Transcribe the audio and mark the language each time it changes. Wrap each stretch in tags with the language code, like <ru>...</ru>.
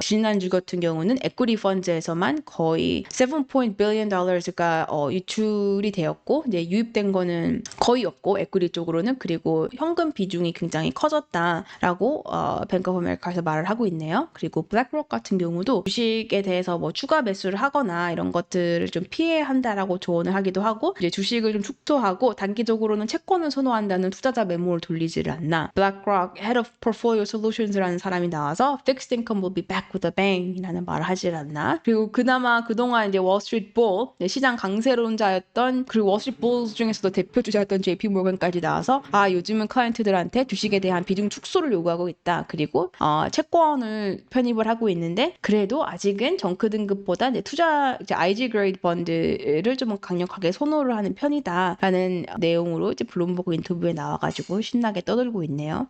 <ko>지난주 같은 경우는 equity 펀드에서만 거의 $7 billion,가 유출이 되었고, 이제 유입된 거는 거의 없고 equity 쪽으로는, 그리고 현금 비중이 굉장히 커졌다라고 뱅크 오브 아메리카에서 말을 하고 있네요. 그리고 블랙록 같은 경우도 주식에 대해서 뭐 추가 매수를 하거나 이런 것들을 좀 피해야 한다라고 조언을 하기도 하고, 이제 주식을 좀 축소하고 단기적으로는 채권을 선호한다는 투자자 매몰을 돌리지를 않나. 블랙록 Head of Portfolio Solutions라는 사람이 나와서</ko> <en>Fixed Income will be back with a bang</en> <ko>이라는 말을 하질 않나. 그리고 그나마 그동안 이제 월스트리트 볼, 시장 강세론자였던, 그리고 월스트리트 볼 중에서도 대표 주자였던 JP 모건까지 나와서 요즘은 클라이언트들한테 주식에 대한 비중 축소를 요구하고 있다. 그리고 채권을 편입을 하고 있는데 그래도 아직은 정크 등급보다 투자 이제 IG 그레이드 펀드를 좀 강력하게 선호를 하는 편이다라는 내용으로 이제 블룸버그 인터뷰에 나와가지고 신나게 떠들고 있네요.</ko>